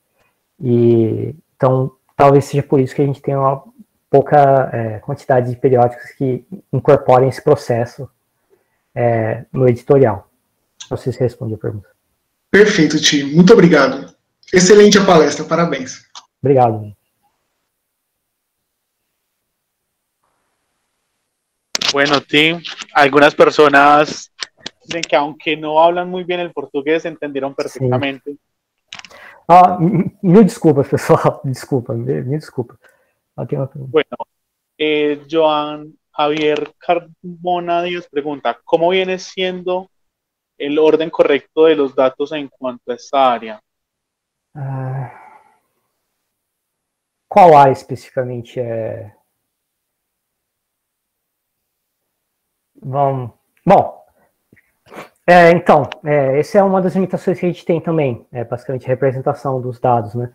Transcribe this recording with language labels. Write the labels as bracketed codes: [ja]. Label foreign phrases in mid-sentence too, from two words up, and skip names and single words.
[pt] Então, talvez seja por isso que a gente tem uma pouca quantidade de periódicos que incorporem esse processo no editorial. Não sei se respondi a pergunta. Perfeito, Ti. Muito obrigado. Excelente a palestra, parabéns. Obrigado. [es] Bueno, Tim, algunas personas dicen que aunque no hablan muy bien el portugués, entendieron perfectamente. [pt] Mil desculpas, pessoal. Desculpa, mil desculpa. [es] Bueno, Joan Javier Carbona Díaz pregunta, ¿cómo viene siendo el orden correcto de los datos en cuanto a esta área? [pt] Qual área especificamente é? Bom, então, essa é uma das limitações que a gente tem também, basicamente a representação dos dados, né?